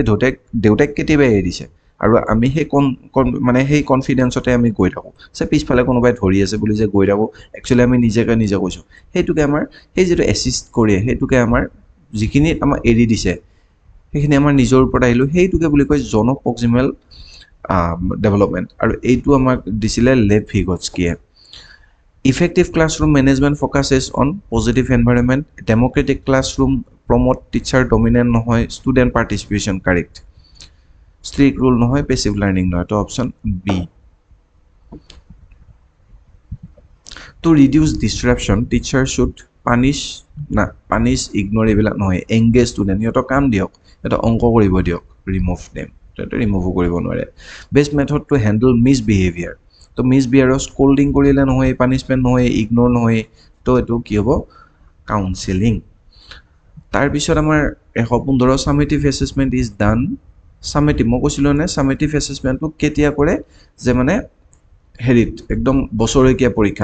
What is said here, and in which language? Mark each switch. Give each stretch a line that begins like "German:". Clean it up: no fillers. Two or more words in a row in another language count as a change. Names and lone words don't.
Assamese: দেউতাক কেতিয়াবা এৰি দিছে আৰু আমি সেই মানে সেই কনফিডেঞ্চতে আমি গৈ থাকোঁ যে পিছফালে কোনোবাই ধৰি আছে বুলি যে গৈ থাকোঁ একচুৱেলি আমি নিজে কৈছোঁ সেইটোকে আমাৰ সেই যিটো এছিষ্ট কৰে সেইটোকে আমাৰ যিখিনি আমাক এৰি দিছে সেইখিনি আমাৰ নিজৰ ওপৰত আহিলোঁ সেইটোকে বুলি কয়
English: zone of proximal development
Assamese: আৰু এইটো আমাক দিছিলে লেভ ভিগটস্কিয়ে
English: Effective classroom management focuses on positive environment. Democratic classroom promote teacher dominant নহয়, student participation correct. Strict rule নহয়, passive learning নহয়. তো option B. To reduce disruption, teacher should punish, ignore এইবিলাক নহয়. Engage student.
Assamese: সিহঁতক কাম দিয়ক, এটা অংক কৰিব দিয়ক.
English: Remove them.
Assamese: সেইটো ৰিমুভ কৰিব নোৱাৰে.
English: Best method to handle misbehavior.
Assamese: তো
English: misbehaviour scolding
Assamese: কৰিলে নহয় পানিছমেণ্ট নহয় ইগন'ৰ নহয় তো এইটো কি হ'ব কাউন্সেলিং তাৰপিছত আমাৰ 115
English: summative assessment is done
Assamese: মই কৈছিলোঁ নে
English: summative assessmentটো
Assamese: কেতিয়া কৰে যে মানে হেৰিত একদম বছৰেকীয়া পৰীক্ষা